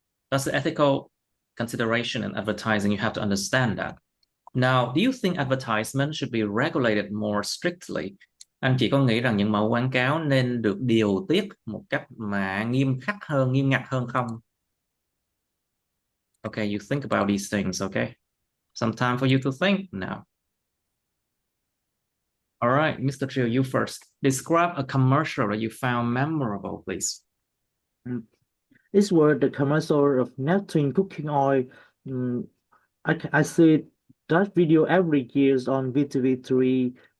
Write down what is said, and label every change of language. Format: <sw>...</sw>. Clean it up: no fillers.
<en>That's the ethical consideration in advertising. You have to understand that. Now, do you think advertisement should be regulated more strictly?</en> <vi>Anh chị có nghĩ rằng những mẫu quảng cáo nên được điều tiết một cách mà nghiêm ngặt hơn không?</vi> <en>Okay, you think about these things, okay? Some time for you to think now. All right, Mr. Trill, you first. Describe a commercial that you found memorable, please. These were the commercial of Neptune cooking oil. I see that video every year on VTV3.</en>